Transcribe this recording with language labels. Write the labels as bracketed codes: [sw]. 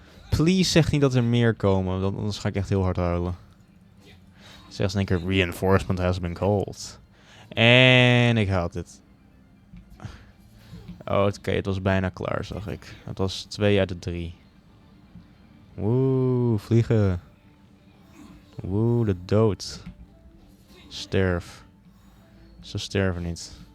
[nl] Please zeg niet dat er meer komen, want anders ga ik echt heel hard huilen. Zeg in één keer, [en] reinforcement has been called. [nl] En ik haal dit. Oh, oké, het was bijna klaar, zag ik. Het was 2 uit de 3. Woe, vliegen. Woe, de dood. Sterf. Ze sterven niet.